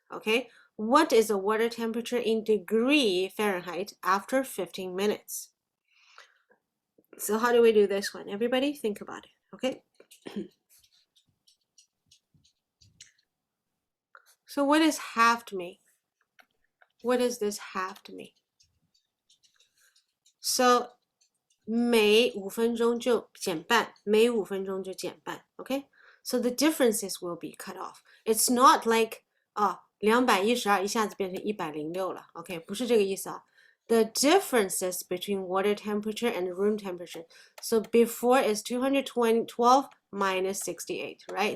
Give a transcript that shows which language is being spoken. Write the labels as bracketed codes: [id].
[en] Okay, what is the water temperature in degree Fahrenheit after 15 minutes? So how do we do this one? Everybody think about it, okay? So what does halved mean? What does this halved mean? [zh] So 每5分钟就减半，每5分钟就减半 okay? [en] So the differences will be cut off. It's not like 212 [zh] 一下子变成106了 [en] OK? [zh] 不是这个意思啊 [en] The differences between water temperature and room temperature. So before is 212 minus 68, right?